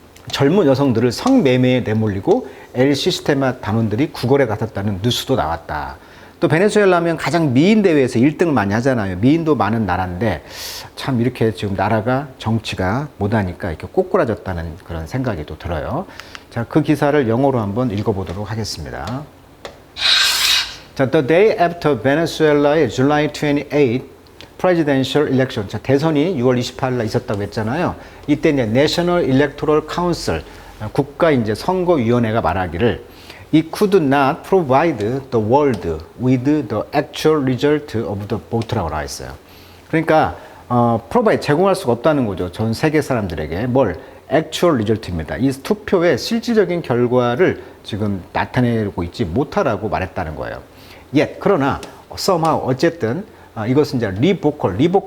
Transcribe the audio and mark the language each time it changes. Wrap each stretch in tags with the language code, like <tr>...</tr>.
<ko>젊은 여성들을 성매매에 내몰리고 엘 시스테마 단원들이 구걸에 나섰다는 뉴스도 나왔다. 또 베네수엘라 하면 가장 미인 대회에서 1등을 많이 하잖아요. 미인도 많은 나라인데 참 이렇게 지금 나라가 정치가 못하니까 이렇게 꼬꾸라졌다는 그런 생각이 또 들어요. 자, 그 기사를 영어로 한번 읽어보도록 하겠습니다.</ko> <en>자, the day after Venezuela의 July 28 presidential election.</en> <ko>자, 대선이 6월 28일 날 있었다고 했잖아요. 이때 이제 National Electoral Council, 국가 이제 선거위원회가 말하기를</ko> <en>It could not provide the world with the actual result of the vote</en> <ko>라고 나와 있어요. 그러니까 provide 제공할 수가 없다는 거죠. 전 세계 사람들에게 뭘</ko> <en>actual result</en> <ko>입니다. 이 투표의 실질적인 결과를 지금 나타내고 있지 못하라고 말했다는 거예요. Yet 그러나 somehow 어쨌든 이것은 이제 리보컬.</ko>